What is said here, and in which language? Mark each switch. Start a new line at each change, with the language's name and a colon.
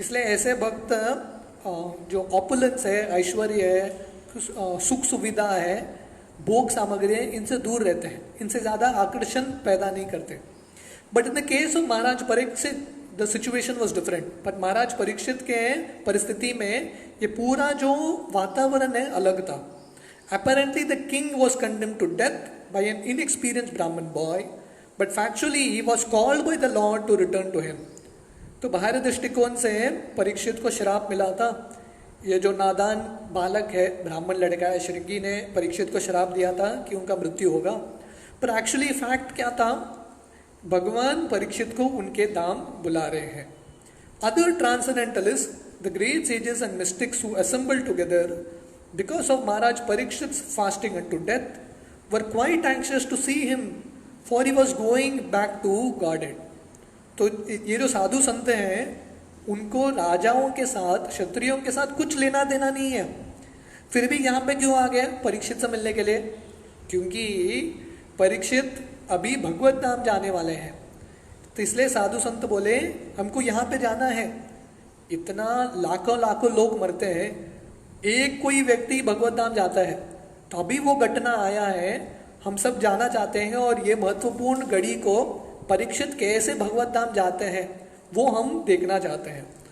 Hindi: इसलिए ऐसे भक्त जो ऑपुलेंस है, ऐश्वर्य है, सुख सुविधा है, भोग सामग्री है, इनसे दूर रहते हैं, इनसे ज़्यादा आकर्षण पैदा नहीं करते।
English: But in the case of Maharaj Parikshit the situation was different.
Hindi: But महाराज परीक्षित के परिस्थिति में ये पूरा जो वातावरण है अलग था।
English: Apparently the king was condemned to death by an inexperienced Brahmin boy, but factually he was called by the Lord to return to him.
Hindi: तो बाहरी दृष्टिकोण से परीक्षित को श्राप मिला था। ये जो नादान बालक है, ब्राह्मण लड़का है, श्रृंगी ने परीक्षित को श्राप दिया था कि उनका मृत्यु होगा। पर एक्चुअली फैक्ट क्या था? भगवान परीक्षित को उनके धाम बुला रहे हैं।
English: Other transcendentalists, the great sages and mystics who assembled together because of Maharaj Parikshit's fasting unto death, were quite anxious to see him, for he was going back to Godhead.
Hindi: तो ये जो साधु संत हैं उनको राजाओं के साथ, क्षत्रियों के साथ कुछ लेना देना नहीं है, फिर भी यहाँ पे क्यों आ गए परीक्षित से मिलने के लिए? क्योंकि परीक्षित अभी भगवत धाम जाने वाले हैं। तो इसलिए साधु संत बोले हमको यहाँ पे जाना है। इतना लाखों लाखों लोग मरते हैं, एक कोई व्यक्ति भगवत धाम जाता है, तो अभी वो घटना आया है, हम सब जाना चाहते हैं और ये महत्वपूर्ण घड़ी को परीक्षित कैसे भगवत धाम जाते हैं वो हम देखना चाहते हैं।